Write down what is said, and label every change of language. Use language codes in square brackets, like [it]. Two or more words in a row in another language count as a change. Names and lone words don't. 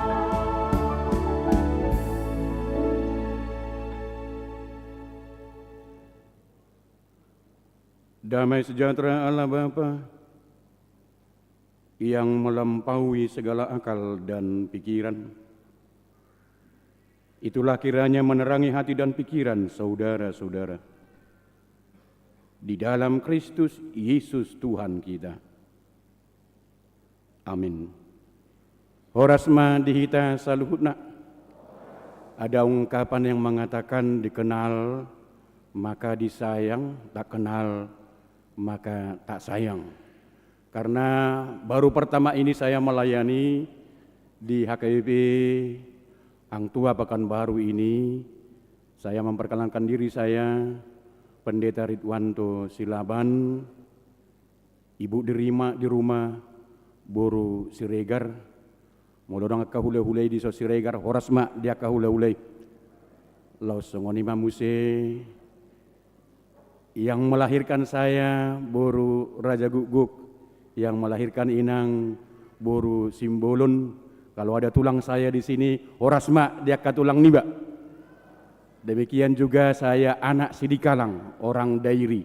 [id] Damai sejahtera Allah Bapa yang melampaui segala akal dan pikiran, itulah kiranya menerangi hati dan pikiran saudara-saudara di dalam Kristus Yesus Tuhan kita. Amin. [bbc] Horasma dihita saluhutna. [id] Ada ungkapan yang mengatakan dikenal maka disayang, tak kenal maka tak sayang. Karena baru pertama ini saya melayani di HKBP Angtua Pekanbaru ini, saya memperkenalkan diri saya, Pendeta Ridwanto Silaban, Ibu dirima di rumah, Boru Siregar, [bbc] molodong kahule-hulei di so Siregar, horasma dia kahule-hulei, laus songonima muse, [id] yang melahirkan saya Boru Raja Guguk, yang melahirkan Inang Boru Simbolon. Kalau ada tulang saya di sini, [bbc] horasma dia tulang niba. [id] Demikian juga saya anak Sidikalang, orang Dairi.